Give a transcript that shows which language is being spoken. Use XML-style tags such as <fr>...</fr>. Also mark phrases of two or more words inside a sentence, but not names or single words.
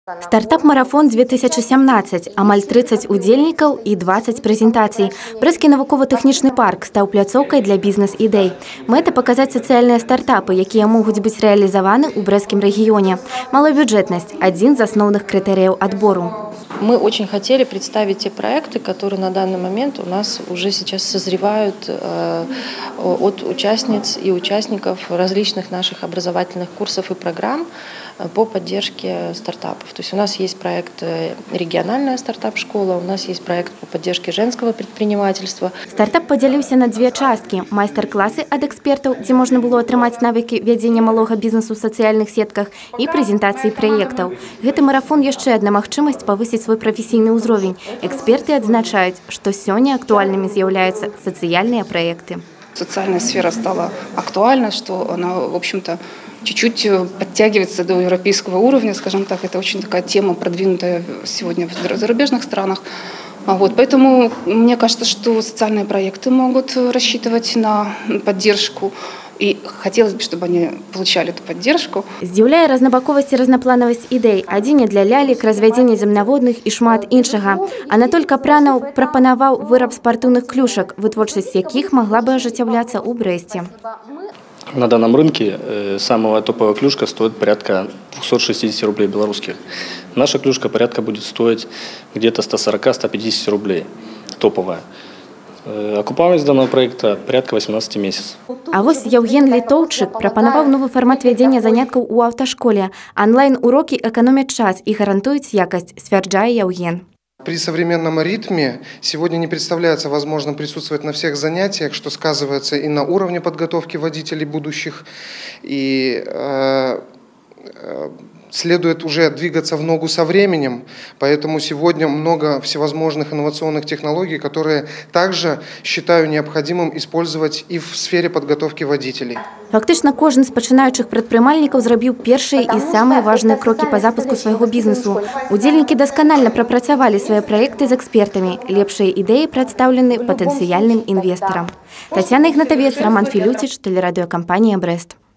<be>Стартап-марафон 2017. Амаль 30 удзельнікаў і 20 прэзентацый. Брэсцкі навукова-тэхнічны парк стаў пляцоўкай для бізнес-ідэй. Мэта – паказаць сацыяльныя стартапы, якія могуць быць рэалізаваны ў брэсцкім рэгіёне. Малабюджэтнасць – адзін з асноўных крытэрыяў адбору.</be> <ru>Мы очень хотели представить те проекты, которые на данный момент у нас уже сейчас созревают от участниц и участников различных наших образовательных курсов и программ по поддержке стартапов. То есть у нас есть проект «Региональная стартап-школа», у нас есть проект по поддержке женского предпринимательства.</ru> <be>Стартап подзяліўся на две часткі. Майстар-класы ад экспертаў, дзе можна было атрымаць навыкі вядзення малога бізнесу ў сацыяльных сетках, і прэзентацыі праектаў. Гэты марафон яшчэ адна магчымасць павысіць свой прафесійны ўзровень. Эксперты адзначаюць, што сёння актуальнымі з'яўляюцца сацыяльныя праекты.</be> <ru>Социальная сфера стала актуальна, что она, в общем-то, чуть-чуть подтягивается до европейского уровня, скажем так. Это очень такая тема, продвинутая сегодня в зарубежных странах. Поэтому мне кажется, что социальные проекты могут рассчитывать на поддержку. И хотелось бы, чтобы они получали эту поддержку.</ru> <be>Здзіўляе разнабаковасць і разнапланавасць ідэй. Адзенне для лялек, развядзенне земнаводных і шмат іншага. Анатоль Капранаў прапанаваў выраб спартыўных клюшак, вытворчасць якіх могла бы ажыццяўляцца ў Брэсце.</be> <ru>На данном рынке самая топовая клюшка стоит порядка 260 рублей белорусских. Наша клюшка порядка будет стоить где-то 140-150 рублей. Топовая. Окупаемость данного проекта порядка 18 месяцев.</ru> <be>А вось Яўген Літоўчык прапанаваў новы фармат вядзення заняткаў у аўташколе. Онлайн-урокі эканомяць час і гарантуюць якасць, сцвярджае Яўген.</be> <ru>При современном ритме сегодня не представляется возможным присутствовать на всех занятиях, что сказывается и на уровне подготовки водителей будущих, и следует уже двигаться в ногу со временем, поэтому сегодня много всевозможных инновационных технологий, которые также считаю необходимым использовать и в сфере подготовки водителей.</ru> <be>Фактычна кожны з пачынаючых прадпрымальнікаў зрабіў першыя і самыя важныя крокі па запуску свайго бізнесу. Удзельнікі дасканальна прапрацавалі свае праекты з экспертамі. Лепшыя ідэі прадстаўлены патэнцыяльным інвестарам. Тацяна Ігнатавец, Роман Філюціч, тэлерадыёкампанія «Брэст».</be>